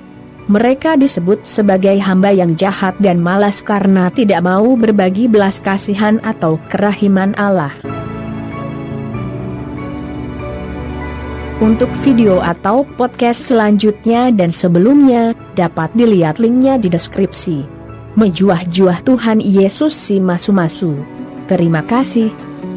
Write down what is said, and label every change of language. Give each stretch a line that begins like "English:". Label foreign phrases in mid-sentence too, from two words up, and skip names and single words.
Indonesian: Mereka disebut sebagai hamba yang jahat dan malas karena tidak mau berbagi belas kasihan atau kerahiman Allah. Untuk video atau podcast selanjutnya dan sebelumnya, dapat dilihat linknya di deskripsi.
Batak Karo: Mejuah-juah Tuhan Yesus si masu-masu.
Indonesian: Terima kasih.